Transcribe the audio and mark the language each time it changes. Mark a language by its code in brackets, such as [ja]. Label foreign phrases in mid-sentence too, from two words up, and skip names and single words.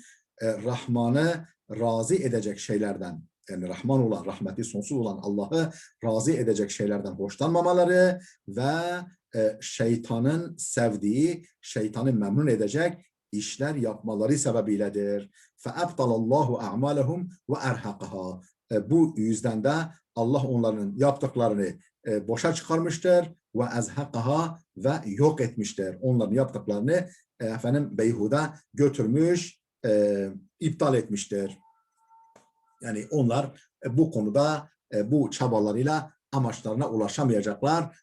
[tr] Rahman'ı razı edecek şeylerden, yani Rahman olan, rahmeti sonsuz olan Allah'ı razı edecek şeylerden hoşlanmamaları ve şeytanın sevdiği, şeytanı memnun edecek işler yapmaları sebebiyledir. [ar] فَاَبْطَلَ اللّٰهُ اَعْمَالَهُمْ وَاَرْحَقَهَا. [tr] Bu yüzden de Allah onların yaptıklarını boşa çıkarmıştır ve ezhakaha ve yok etmiştir. Onların yaptıklarını beyhude götürmüş, iptal etmiştir. Yani onlar bu konuda bu çabalarıyla amaçlarına ulaşamayacaklar.